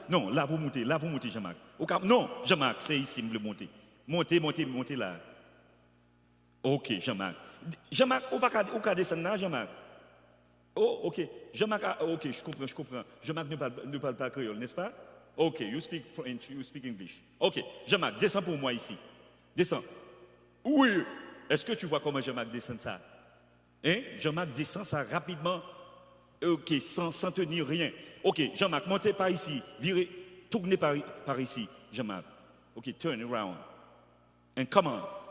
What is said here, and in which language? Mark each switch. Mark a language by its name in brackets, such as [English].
[French] Non, là vous montez, Jean-Marc. Non, Jean-Marc, c'est ici, vous monter. Montez là. Ok, Jean-Marc. Jean-Marc, vous pouvez descendre là, Jean-Marc. Oh, ok. Jean-Marc, ok, je comprends. Jean-Marc ne parle pas créole, n'est-ce pas? [English] Ok, you speak French, you speak English. [French] Ok, Jean-Marc, descends pour moi ici. Descends. Oui. Est-ce que tu vois comment Jean-Marc descend ça? Hein? Jean-Marc descend ça rapidement. Ok, sans tenir rien. Ok, Jean-Marc, montez par ici. Virez, tournez par ici, Jean-Marc. Ok, [English] turn around. And come on.